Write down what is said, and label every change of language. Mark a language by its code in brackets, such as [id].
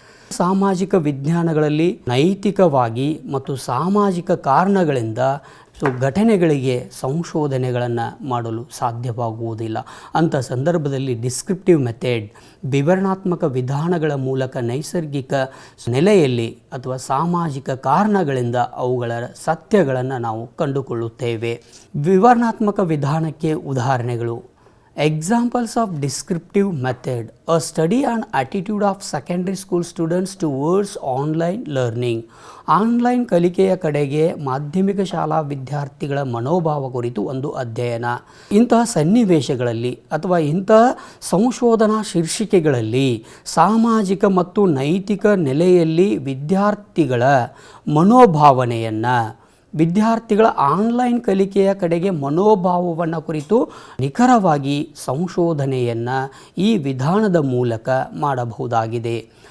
[kn] ಸಾಮಾಜಿಕ ವಿಜ್ಞಾನಗಳಲ್ಲಿ ನೈತಿಕವಾಗಿ ಮತ್ತು ಸಾಮಾಜಿಕ ಕಾರಣಗಳಿಂದ ಘಟನೆಗಳಿಗೆ ಸಂಶೋಧನೆಗಳನ್ನು ಮಾಡಲು ಸಾಧ್ಯವಾಗುವುದಿಲ್ಲ. ಅಂಥ ಸಂದರ್ಭದಲ್ಲಿ ಡಿಸ್ಕ್ರಿಪ್ಟಿವ್ ಮೆಥಡ್, ವಿವರಣಾತ್ಮಕ ವಿಧಾನಗಳ ಮೂಲಕ ನೈಸರ್ಗಿಕ ನೆಲೆಯಲ್ಲಿ ಅಥವಾ ಸಾಮಾಜಿಕ ಕಾರಣಗಳಿಂದ ಅವುಗಳ ಸತ್ಯಗಳನ್ನು ನಾವು ಕಂಡುಕೊಳ್ಳುತ್ತೇವೆ. ವಿವರಣಾತ್ಮಕ ವಿಧಾನಕ್ಕೆ ಉದಾಹರಣೆಗಳು. [en] Examples of descriptive method: a study on attitude of secondary school students towards online learning. [kn] Online ಕಲಿಕೆಯ ಕಡೆಗೆ ಮಾಧ್ಯಮಿಕ ಶಾಲಾ ವಿದ್ಯಾರ್ಥಿಗಳ ಮನೋಭಾವ ಕುರಿತು ಒಂದು ಅಧ್ಯಯನ. ಇಂತಹ ಸನ್ನಿವೇಶಗಳಲ್ಲಿ ಅಥವಾ ಇಂತಹ ಸಂಶೋಧನಾ ಶೀರ್ಷಿಕೆಗಳಲ್ಲಿ ಸಾಮಾಜಿಕ ಮತ್ತು ನೈತಿಕ ನೆಲೆಯಲ್ಲಿ ವಿದ್ಯಾರ್ಥಿಗಳ ಮನೋಭಾವನೆಯನ್ನು, ವಿದ್ಯಾರ್ಥಿಗಳ ಆನ್ಲೈನ್ ಕಲಿಕೆಯ ಕಡೆಗೆ ಮನೋಭಾವವನ್ನು ಕುರಿತು ನಿಖರವಾಗಿ ಸಂಶೋಧನೆಯನ್ನು ಈ ವಿಧಾನದ ಮೂಲಕ ಮಾಡಬಹುದಾಗಿದೆ.